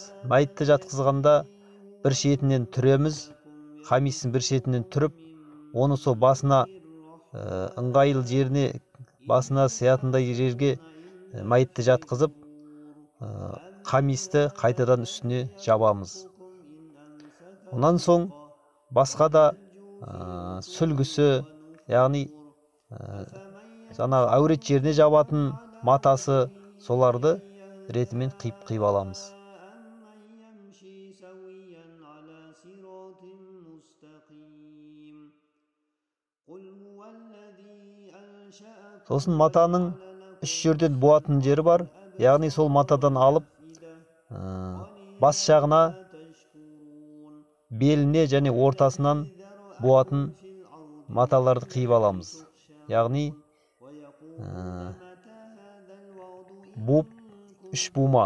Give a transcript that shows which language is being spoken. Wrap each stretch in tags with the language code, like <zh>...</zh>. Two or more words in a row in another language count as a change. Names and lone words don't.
<kk>Мәйітті жатқызғанда бір шетінен түреміз, камистің бір шетінен түріп, оны сол басына ыңғайлы жеріне, басына сиятындай жерге мәйітті жатқызып, камисті қайтадан үстіне жабамыз. Онан соң басқа да сүлгісі, яғни жаңағы әурет жеріне жабатын матасы, соларды ретімен қиып аламыз.</kk> <ar>قل هو الذي أنشأ</ar> <kk>Сосын матаның үш жерден буатын жері бар. Яғни сол матадан алып бас жағына, беліне және ортасынан буатын маталарды қиып аламыз. Яғни буып үш бума.</kk>